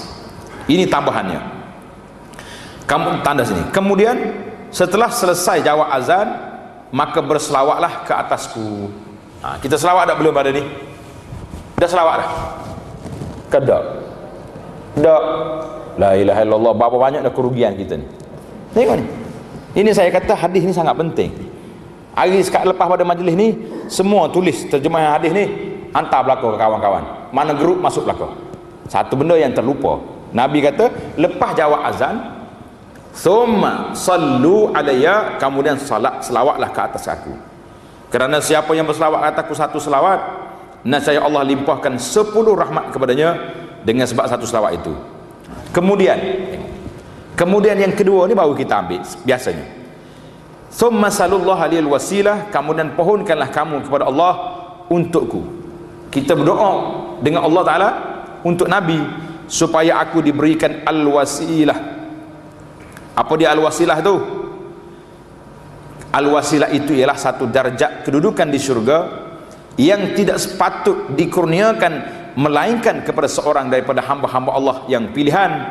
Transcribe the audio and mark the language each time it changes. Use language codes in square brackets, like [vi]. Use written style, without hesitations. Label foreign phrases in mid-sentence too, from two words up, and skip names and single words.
[ms] Ini tambahannya. Kamu tanda sini. Kemudian setelah selesai jawab azan, maka berselawatlah ke atasku. Kita selawat tak belum pada ni? Dah selawat dah? Kedak? Tak. [ar] La ilaha illallah. [ms] Berapa banyak dah kerugian kita ni. Tengok ni. Ini saya kata hadis ni sangat penting. Hari sekat lepas pada majlis ni, semua tulis terjemahan hadis ni, hantar belakang ke kawan-kawan. Mana grup masuk belakang. Satu benda yang terlupa. Nabi kata, lepas jawab azan, [ar] thumma sallu alayya, [ms] kemudian selawatlah ke atas aku. Kerana siapa yang berselawat ke atasku satu selawat, nescaya Allah limpahkan 10 rahmat kepadanya dengan sebab satu selawat itu. Kemudian yang kedua ni baru kita ambil biasanya. [ar] Thumma sallallahu alaihi wasilah, [ms] kemudian pohonkanlah kamu kepada Allah untukku. Kita berdoa dengan Allah Ta'ala untuk Nabi supaya aku diberikan al-wasilah. Apa dia al-wasilah tu? Al-wasilah itu ialah satu darjat kedudukan di syurga yang tidak sepatut dikurniakan melainkan kepada seorang daripada hamba-hamba Allah yang pilihan.